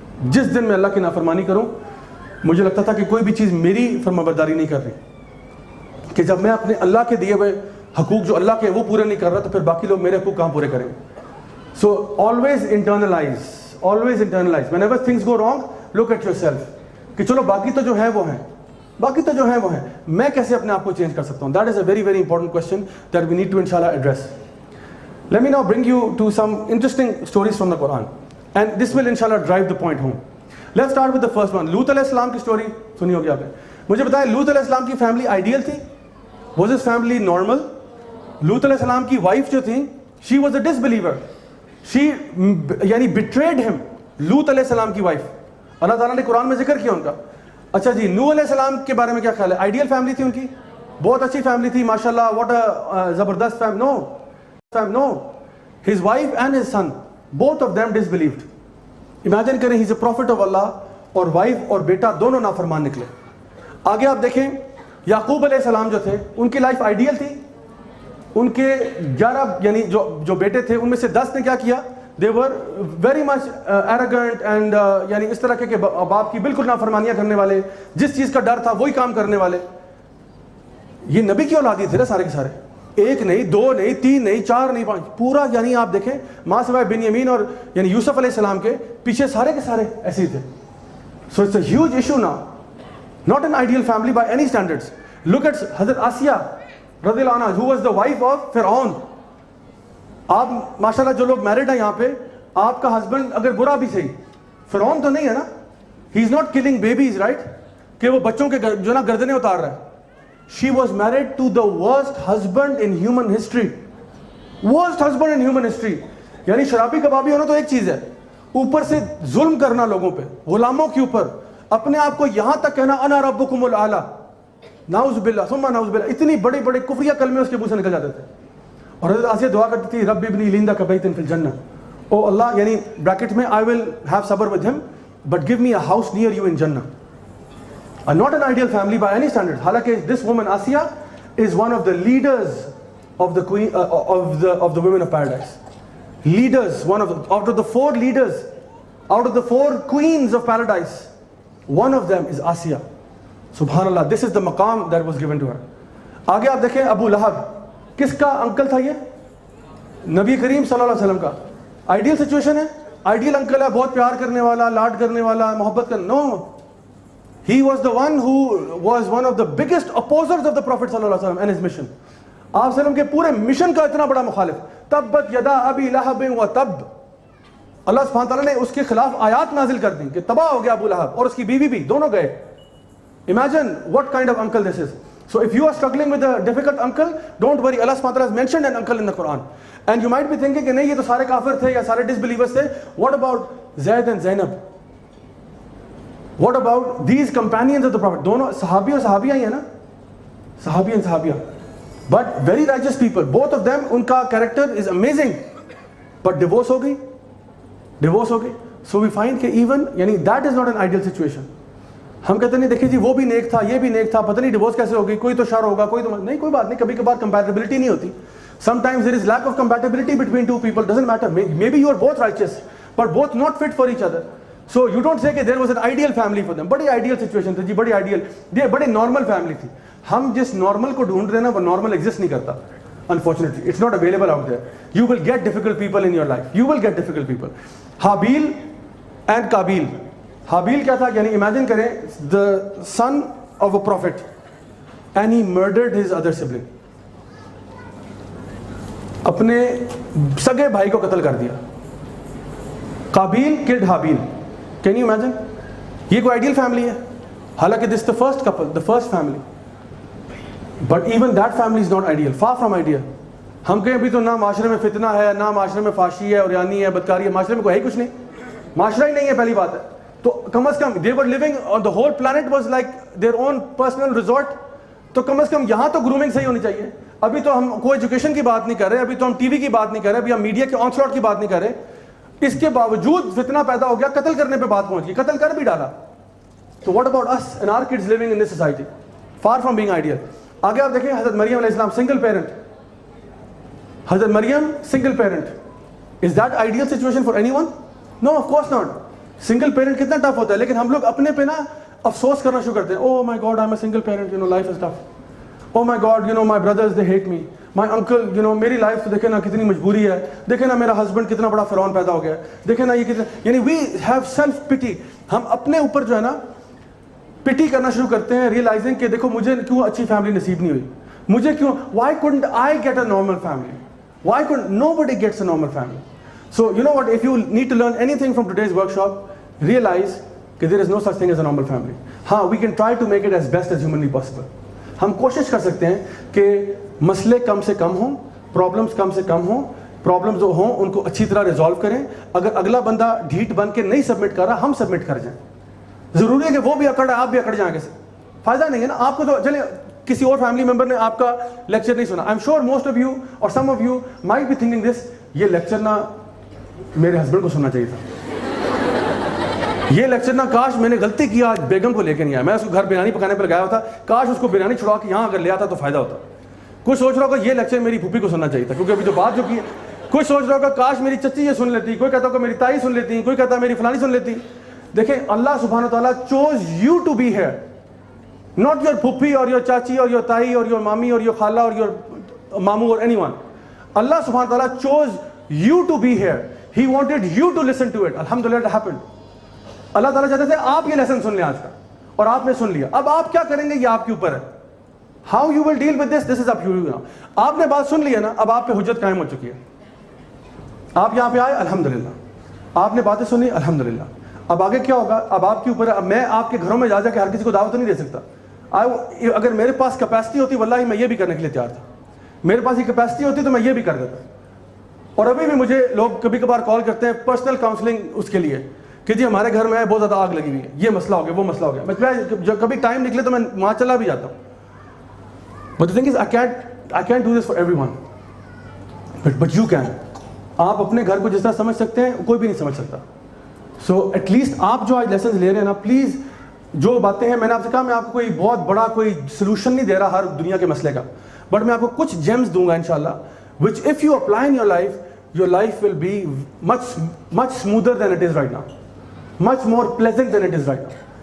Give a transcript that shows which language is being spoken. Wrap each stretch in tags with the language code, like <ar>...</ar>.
<ur>جس دن میں اللہ کی نافرمانی کروں مجھے لگتا تھا کہ کوئی بھی چیز میری فرمانبرداری نہیں کر رہی, کہ جب میں اپنے اللہ کے دیے ہوئے حقوق جو اللہ کے وہ پورے نہیں کر رہا تو پھر باقی لوگ میرے حقوق کہاں پورے کریں گے. So always internalise</ur> <en>whenever things go wrong, look at yourself,</en> <ur>کہ چلو باقی تو جو ہے وہ ہیں, باقی تو جو ہے وہ ہیں, میں کیسے اپنے آپ کو چینج کر سکتا ہوں.</ur> <en>That is a very very important question that we need to انشاءاللہ address. Let me now bring you to some interesting stories from the Quran, and this will inshallah drive the point home. Let's start with the first one.</en> <ur>لوط علیہ السلام کی story سنی ہوگی آپ نے. مجھے بتائیں لوط علیہ السلام کی فیملی آئیڈیل تھی,</ur> <en>was his family normal?</en> <ur>لوط علیہ السلام کی وائف جو تھی,</ur> <en>she was a disbeliever, she</en> <ur>یعنی</ur> <en>betrayed him.</en> <ur>لوط علیہ السلام کی وائف, اللہ تعالیٰ نے قرآن میں ذکر کیا ان کا. اچھا جی, نوح علیہ السلام کے بارے میں کیا خیال ہے؟ آئیڈیل فیملی تھی ان کی, بہت اچھی فیملی تھی ماشاءاللہ, what a زبردست family.</ur> <en>No, his wife and his son, both of them disbelieved.</en> <ur>Imagine کریں,</ur> <en>he's a prophet of Allah,</en> <ur>اور وائف اور بیٹا دونوں نافرمان نکلے. آگے آپ دیکھیں, یعقوب علیہ السلام جو تھے ان کی لائف آئیڈیل تھی. ان کے 11 یعنی جو بیٹے تھے ان میں سے 10 نے کیا کیا,</ur> <en>they were very much arrogant and</en> <ur>یعنی اس طرح کے باپ کی بالکل نافرمانیاں کرنے والے, جس چیز کا ڈر تھا وہی کام کرنے والے. یہ نبی کی اولاد ہی تھے نا سارے کے سارے, ایک نہیں, دو نہیں, تین نہیں, چار نہیں, پانچ, پورا یعنی آپ دیکھیں ماں سوائے بنیامین اور یعنی یوسف علیہ السلام کے پیچھے سارے کے سارے ایسے ہی تھے.</ur> <en>So it's a huge issue نا, not an ideal family by any standards. Look at حضرت آسیہ رضی اللہ عنہا, who was the wife of فرعون.</en> <ur>آپ ماشاءاللہ جو لوگ میرڈ ہیں یہاں پہ, آپ کا ہسبینڈ اگر برا بھی صحیح, فرعون تو نہیں ہے نا,</ur> <en>he is not killing babies right,</en> <ur>کہ وہ بچوں کے جو نا گردنیں اتار رہا ہے.</ur> <en>She was married to the worst husband in human history. Worst husband in human history.</en> <ur>یعنی شرابی کبابی ہونا تو ایک چیز ہے, اوپر سے ظلم کرنا لوگوں پہ, غلاموں کے اوپر, اپنے آپ کو یہاں تک کہنا</ur> <ar>انا ربکم الاعلی.</ar> <ur>نعوذ باللہ ثم نعوذ باللہ, اتنی بڑے بڑے کفریہ کلمے اس کے منہ سے نکل جاتے تھے. اور حضرت آسیہ دعا کرتی تھی</ur> <ar>رب ابنی لندہ کبیتن فی الجنہ,</ar> <en>او اللہ, یعنی بریکٹ میں آئی ول ہیو صبر with him but give me a house near you in جنہ. Not an ideal family by any standard. حالانکہ this woman Asiya is one of the leaders of the queen of the women of paradise. Leaders, one of the, out of the 4 leaders, out of the 4 queens of paradise, one of them is Asiya. Subhanallah, this is the maqam that was given to her.</en> <ur>آگے آپ دیکھیں ابو لہب, کس کا uncle تھا یہ؟ نبی کریم صلی اللہ علیہ وسلم کا. آئیڈیل سچویشن ہے, آئیڈیل انکل ہے, بہت پیار کرنے والا, لاڈ کرنے والا, محبت کرنے.</ur> <en>No, he was the one who was one of the biggest opposers of the Prophet صلی اللہ علیہ وسلم and his mission.</en> <ur>آپ صلی اللہ علیہ وسلم کے پورے مشن کا اتنا بڑا مخالف.</ur> <ar>تبت یدا ابی لہب و تب,</ar> <ur>اللہ سبحانہ تعالیٰ نے اس کے خلاف آیات نازل کر دی کہ تباہ ہو گیا ابو لہب, اور اس کی بیوی بھی, دونوں گئے.</ur> <en>Imagine what kind of uncle this is. So if you are struggling with a difficult uncle, don't worry, Allah subhanahu wa ta'ala has mentioned an uncle in the Quran. And you might be thinking</en> <ur>کہ نہیں یہ تو سارے کافر تھے یا سارے disbelievers تھے.</ur> <en>What about Zayd and Zainab? What about these companions of the Prophet?</en> <ur>دونوں صحابی اور صحابیہ ہی ہیں نا, صحابی and صحابیہ,</ur> <en>but very righteous people, both of them.</en> <ur>ان کا</ur> <en>character is amazing, but</en> <ur>divorce ہو گئی, divorce ہو گئی.</ur> <en>So we find کہ even, یعنی that is not an ideal situation.</en> <ur>ہم کہتے نہیں دیکھیں جی وہ بھی نیک تھا, یہ بھی نیک تھا, پتہ نہیں ڈیورس کیسے ہوگی, کوئی تو شر ہوگا, کوئی تو نہیں, کوئی بات نہیں, کبھی کبھار compatibility نہیں ہوتی.</ur> <en>Sometimes there is lack of compatibility between 2 people, doesn't matter, maybe you are both righteous but both not fit for each other. So you don't say کہ there was an ideal family for them.</en> <ur>بڑی ideal situation تھی جی, بڑی ideal, یہ بڑی normal family تھی. ہم جس normal کو ڈھونڈ رہے ہیں نا وہ نارمل ایگزسٹ نہیں کرتا.</ur> <en>Unfortunately, it's not available out there. You will get difficult people in your life. You will get difficult people.</en> <ur>Habil and قابیل. حابیل کیا تھا, یعنی امیجن کریں</ur> <en>the son of a prophet and he murdered his other sibling.</en> <ur>اپنے سگے بھائی کو قتل کر دیا. قابیل killed Habil.</ur> <en>Can you imagine?</en> <ur>یہ کوئی آئیڈیل فیملی ہے؟</ur> <en>حالانکہ this is the first couple, the first family. But even that family is not ideal, far from ideal.</en> <ur>ہم کہیں ابھی تو نہ معاشرے میں فتنہ ہے, نہ معاشرے میں فحشی ہے, اوریانی ہے, بدکاری ہے, معاشرے میں کوئی ہے کچھ نہیں, معاشرہ ہی نہیں ہے, پہلی بات ہے. تو کم از کم</ur> <en>they were living on the whole planet was like their own personal resort.</en> <ur>تو کم از کم یہاں تو گرومنگ صحیح ہونی چاہیے. ابھی تو ہم کوئی ایجوکیشن کی بات نہیں کر رہے, ابھی تو ہم ٹی وی کی بات نہیں کر رہے, ابھی ہم میڈیا کے آن سلاٹ کی بات نہیں کر رہے. اس کے باوجود فتنہ پیدا ہو گیا, قتل کرنے پہ بات پہنچ گئی, قتل کر بھی ڈالا.</ur> <en>تو what about us and our kids living in this society? Far from being ideal.</en> <ur>آگے آپ دیکھیں</ur> <en>حضرت مریم علیہ السلام, single parent.</en> <ur>حضرت مریم single parent.</ur> <en>Is that ideal situation for anyone? No, of course not.</en> <ur>Single parent کتنا ٹف ہوتا ہے, لیکن ہم لوگ اپنے پہ نا افسوس کرنا شروع کرتے ہیں.</ur> <en>Oh my God, I'm a single parent, you know, life is tough. Oh my God, you know, my brothers, they hate me. My uncle, you know,</en> <ur>میری لائف تو دیکھیں نا کتنی مجبوری ہے, دیکھیں نا میرا ہسبینڈ کتنا بڑا فرعون پیدا ہو گیا, دیکھیں نا یہ کتنا, یعنی</ur> <en>we have self pity.</en> <ur>ہم اپنے اوپر جو ہے نا پٹی کرنا شروع کرتے ہیں, ریئلائزنگ کہ دیکھو مجھے کیوں اچھی فیملی نصیب نہیں ہوئی, مجھے کیوں,</ur> <en>why couldn't I get a normal family? Why couldn't nobody gets a normal family? So you know what, if you need to learn anything from today's workshop, realize that there is no such thing as a normal family. ہاں, we can try to make it as best as humanly possible.</en> <ur>ہم کوشش کر سکتے ہیں کہ مسئلے کم سے کم ہوں, پرابلمس کم سے کم ہوں, پرابلمس جو ہوں ان کو اچھی طرح ریزالو کریں. اگر اگلا بندہ ڈھیٹ بن کے نہیں سبمٹ کر رہا, ہم سبمٹ کر جائیں. ضروری ہے کہ وہ بھی اکڑ ہے, آپ بھی اکڑ جائیں, کیسے فائدہ نہیں ہے نا. آپ کو تو چلے کسی اور فیملی ممبر نے آپ کا لیکچر نہیں سنا.</ur> <en>I am sure most of you اور some of you might be thinking this,</en> <ur>یہ لیکچر نا میرے ہسبینڈ کو سننا چاہیے تھا, یہ لیکچر نا کاش میں نے غلطی کیا آج بیگم کو لے کے نہیں آیا, میں اس کو گھر بریانی پکانے پہ لگایا ہوتا, کاش اس کو بریانی چھڑا کے یہاں اگر لے آتا تو فائدہ ہوتا. کوئی سوچ رہا ہوگا یہ لیکچر میری پھوپھی کو سننا چاہیے تھا, کیونکہ ابھی جو بات جو کی, کوئی سوچ رہا ہوگا کاش میری چچی یہ سن لیتی, کوئی کہتا ہوگا میری تائی سن لیتی, کوئی کہتا میری فلانی سن لیتی.</ur> <en>دیکھیں اللہ سبحانہ تعالیٰ chose you to be here, not your پھوپھی اور your چاچی اور your تائی اور your مامی اور your خالہ اور your ماموں اور anyone. اللہ سبحانہ تعالیٰ chose you to be here. He wanted you to listen to it. Alhamdulillah it happened.</en> <ur>اللہ تعالیٰ چاہتے تھے آپ یہ لیسن سن لیں آج کا, اور آپ نے سن لیا. اب آپ کیا کریں گے یہ آپ کے اوپر ہے.</ur> <en>How you will deal with this, this is up to you now.</en> <ur>آپ نے بات سن لی ہے نا, اب آپ پہ حجت قائم ہو چکی ہے. آپ یہاں پہ آئے الحمدللہ, آپ نے باتیں سنی الحمدللہ. اب آگے کیا ہوگا, اب آپ کے اوپر ہے. اب میں آپ کے گھروں میں جا کے ہر کسی کو دعوت تو نہیں دے سکتا. اگر میرے پاس کیپیسٹی ہوتی واللہ میں یہ بھی کرنے کے لیے تیار تھا. میرے پاس یہ کیپیسٹی ہوتی تو میں یہ بھی کر دیتا. اور ابھی بھی مجھے لوگ کبھی کبھار کال کرتے ہیں پرسنل کاؤنسلنگ اس کے لیے کہ جی ہمارے گھر میں بہت زیادہ آگ لگی ہوئی ہے, یہ مسئلہ ہو گیا, وہ مسئلہ ہو گیا. میں جب کبھی ٹائم نکلے تو میں وہاں چلا بھی جاتا ہوں.</ur> <en>But the thing is, I can't do this for everyone. But you can.</en> <ur>آپ اپنے گھر کو جس طرح سمجھ سکتے ہیں کوئی بھی نہیں سمجھ سکتا. سو ایٹ لیسٹ آپ جو آج لیسنز لے رہے ہیں نا, پلیز جو باتیں ہیں, میں نے آپ سے کہا میں آپ کو کوئی بہت بڑا کوئی سلوشن نہیں دے رہا ہر دنیا کے مسئلے کا, بٹ میں آپ کو کچھ جیمز دوں گا انشاءاللہ,</ur> <en>which if you apply in your life will be much smoother than it is right now, much more pleasant than it is right now.</en>